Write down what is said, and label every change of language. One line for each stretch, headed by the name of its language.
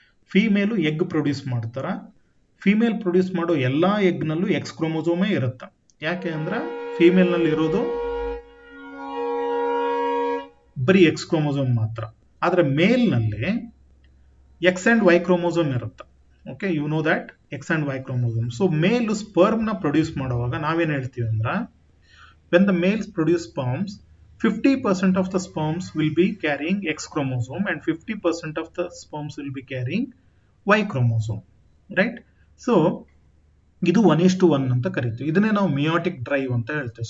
Kannada: Female egg produce ಮಾಡ್ತಾರೆ. Female produce ಮಾಡೋ ಎಲ್ಲ ಎಗ್ನಲ್ಲೂ X ಕ್ರೋಮೋಸೋಮೇ ಇರುತ್ತೆ. ಯಾಕೆ ಅಂದ್ರೆ ಫೀಮೇಲ್ನಲ್ಲಿ ಇರೋದು ಬರೀ X ಕ್ರೋಮೋಸೋಮ್ ಮಾತ್ರ. ಆದರೆ ಮೇಲ್ನಲ್ಲಿ X and Y ಕ್ರೋಮೋಸೋಮ್ ಇರುತ್ತೆ.
English: Okay, you know that X and Y chromosome.
Kannada: So ಮೇಲು ಸ್ಪರ್ಮ್ನ ಪ್ರೊಡ್ಯೂಸ್ ಮಾಡುವಾಗ ನಾವೇನು ಹೇಳ್ತೀವಿ ಅಂದ್ರೆ,
English: When the males produce sperms, 50% of the sperms will be carrying X chromosome and 50% of the sperms will be carrying Y chromosome, right?
Kannada: So ಇದು 1:1 ಅಂತ ಕರಿತೀವಿ. ಇದನ್ನೇ ನಾವು ಮಿಯೋಟಿಕ್ ಡ್ರೈವ್ ಅಂತ ಹೇಳ್ತೇವೆ.